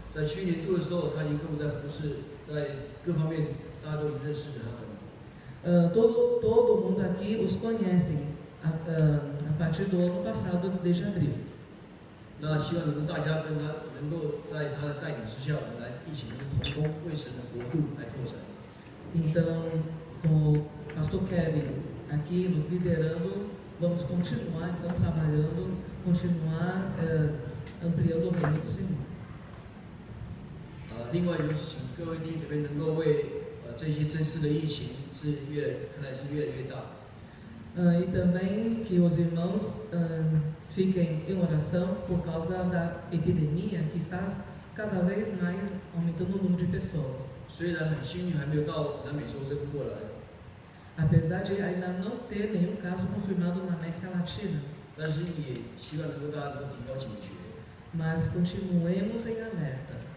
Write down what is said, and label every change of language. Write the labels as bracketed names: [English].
[Chinese] 在去年度的时候，他已经跟我们在服侍，在各方面大家都认识他们。 [Portuguese] Todo mundo aqui os conhecem a partir do ano passado, desde abril. [Chinese] 那希望大家跟他能够在他的带领之下，我们来一起同工，为神的国度来拓展。 [Portuguese] Então, com o pastor Kevin aqui nos liderando, vamos continuar então trabalhando, continuar ampliando o reino do Senhor. [Chinese] 另外就是请各位弟兄姐妹能够为这些真实的疫情看来是越来越大。 [Portuguese] E também que os irmãos fiquem em oração por causa da epidemia que está cada vez mais aumentando o número de pessoas. [Chinese] 虽然很幸运还没有到南美洲这边过来， [Portuguese] Apesar de ainda não ter nenhum caso confirmado na América Latina, [Chinese] 但是也希望大家能够提高警觉。 [Portuguese] mas continuemos em alerta.